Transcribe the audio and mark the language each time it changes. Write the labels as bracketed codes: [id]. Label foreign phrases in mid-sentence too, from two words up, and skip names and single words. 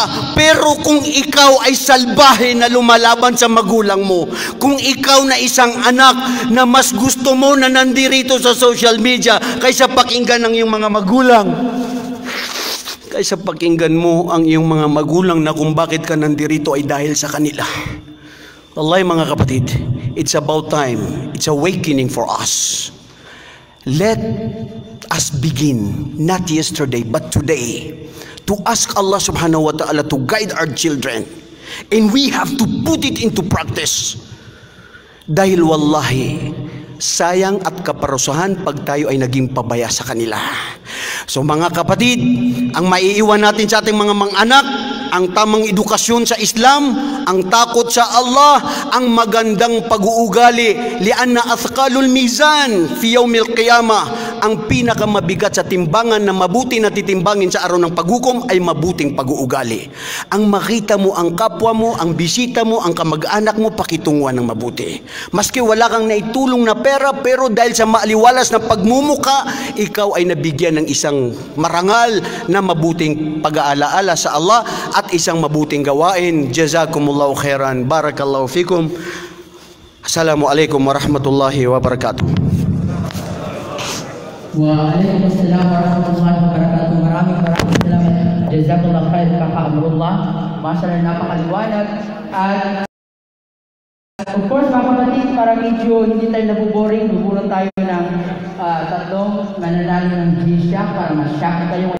[tl] Pero kung ikaw ay salbahe na lumalaban sa magulang mo, kung ikaw na isang anak na mas gusto mo na nandirito sa [en] social media [tl] kaysa pakinggan ng iyong mga magulang, kaysa pakinggan mo ang iyong mga magulang na kung bakit ka nandirito ay dahil sa kanila. Wallahi, mga kapatid, [en] it's about time. It's awakening for us. Let us begin, not yesterday, but today, to ask [ar] الله سبحانه وتعالى [en] to guide our children. And we have to put it into practice. [tl] Dahil wallahi, sayang at kaparusahan pag tayo ay naging pabaya sa kanila. So mga kapatid, ang maiiwan natin sa ating mga anak, ang tamang edukasyon sa Islam, ang takot sa Allah, ang magandang pag-uugali. [ar] لأن أثقل الميزان في يوم القيامة. [tl] Ang pinakamabigat sa timbangan na mabuti na titimbangin sa araw ng paghukom ay mabuting pag-uugali. Ang makita mo ang kapwa mo, ang bisita mo, ang kamag-anak mo, pakitunguhan ng mabuti. Maski wala kang naitulong na pera, pero dahil sa maaliwalas na pagmumuka, ikaw ay nabigyan ng isang marangal na mabuting pag-aalaala sa Allah at isang mabuting gawain. [ar] جزاكم الله خيرا. بارك الله فيكم. السلام عليكم ورحمة الله وبركاته. وعليكم السلام ورحمة الله وبركاته. [tl] Maraming salamat. [ar] جزاك الله خير, Kaka Amrullah. [tl] Masyaallah, napakaliwanag. At [en] of course, [tl] mga kapatid, para medyo hindi tayo nabuboring, bubulan tayo ng tatlong mananalo ng G-Shock para mas-shock kayo.